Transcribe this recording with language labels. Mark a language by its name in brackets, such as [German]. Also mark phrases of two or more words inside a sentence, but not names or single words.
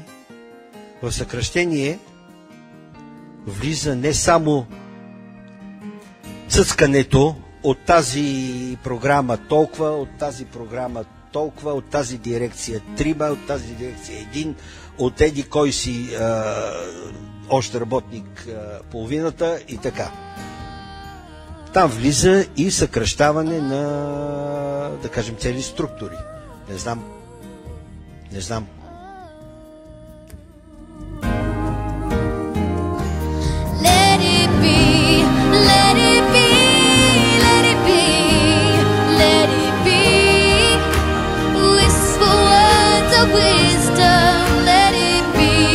[Bulgarian] В съкращение влиза не само цъцкането от тази програма толкова, от тази програма толкова, от тази дирекция 3, от тази дирекция 1, от еди кой си още работник половината и така. Там влиза и съкращаване на, да кажем, цели структури. Не знам. [English] Let it be, let it be, let it be, let it be. Whisper words of wisdom, let it be.